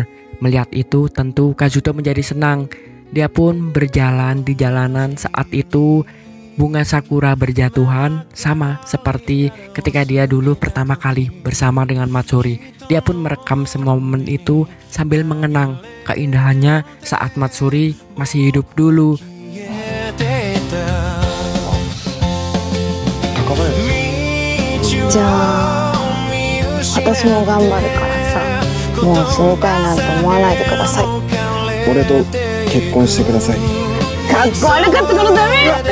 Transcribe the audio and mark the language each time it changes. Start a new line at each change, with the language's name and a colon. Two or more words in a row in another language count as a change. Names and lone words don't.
Indonesian: Melihat itu tentu Kazuto menjadi senang. Dia pun berjalan di jalanan saat itu. Bunga sakura berjatuhan sama seperti ketika dia dulu pertama kali bersama dengan Matsuri. Dia pun merekam semua momen itu sambil mengenang keindahannya saat Matsuri masih hidup dulu.
Japanese: じゃあ私も頑張るからさ、もう死にたいなんて思わないでください。俺と結婚してください。かっこ悪かったからダメ。